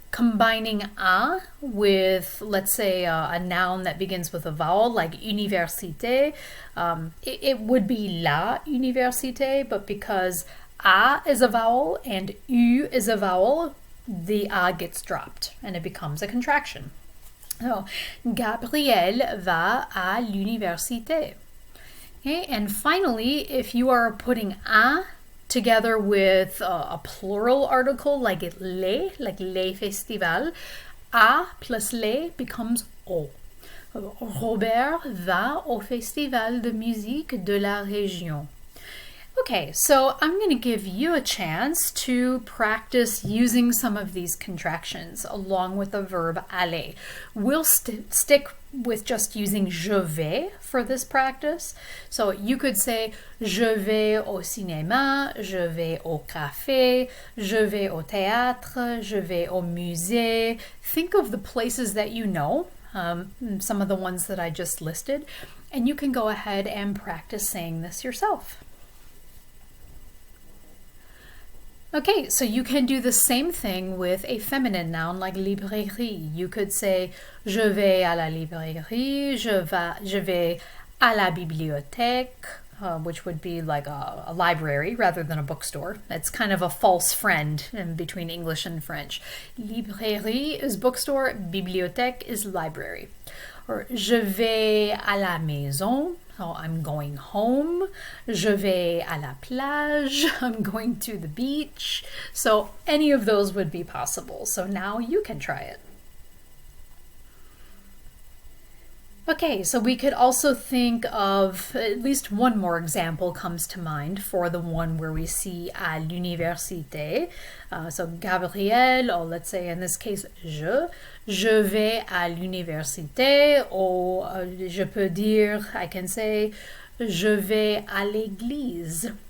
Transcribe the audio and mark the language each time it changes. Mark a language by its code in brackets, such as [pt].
[en] combining a with, let's say, a noun that begins with a vowel, like université, it would be la université, but because a is a vowel and u is a vowel, the a gets dropped and it becomes a contraction. [fr] So, Gabriel va à l'université. [en] Okay, and finally, if you are putting a together with a plural article like les festivals, a plus les becomes o. [fr] Robert va au festival de musique de la région. [en] Okay, so I'm going to give you a chance to practice using some of these contractions along with the verb aller. We'll stick with just using je vais for this practice. So you could say [fr] je vais au cinéma, je vais au café, je vais au théâtre, je vais au musée. [en] Think of the places that you know, some of the ones that I just listed, and you can go ahead and practice saying this yourself. Okay, so you can do the same thing with a feminine noun like librairie. You could say [fr] je vais à la librairie, je vais à la bibliothèque, [en] which would be like a library rather than a bookstore. It's kind of a false friend in between English and French. Librairie is bookstore, bibliothèque is library. [fr] Or je vais à la maison. [en] So I'm going home. [fr] Je vais à la plage. [en] I'm going to the beach. So any of those would be possible. So now you can try it. Okay, so we could also think of at least one more example comes to mind for the one where we see à l'université. So Gabriel, or let's say in this case [fr] je vais à l'université, [en] or [fr] je peux dire, [en] I can say, [fr] je vais à l'église.